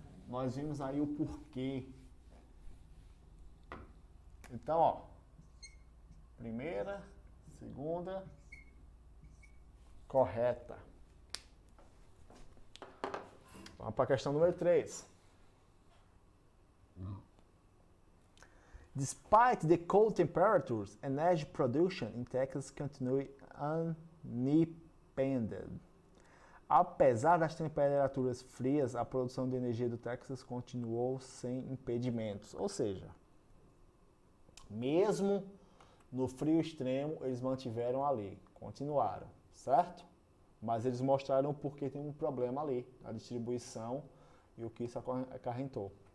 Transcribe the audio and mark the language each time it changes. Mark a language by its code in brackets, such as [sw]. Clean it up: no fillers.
[pt] Nós vimos aí o porquê. Então, ó, primeira, segunda, correta. Vamos para a questão número 3. [en] Despite the cold temperatures, energy production in Texas continued unimpeded. [pt] Apesar das temperaturas frias, a produção de energia do Texas continuou sem impedimentos. Ou seja, mesmo no frio extremo, eles mantiveram ali, continuaram, certo? Mas eles mostraram porque tem um problema ali, a distribuição e o que isso acarretou.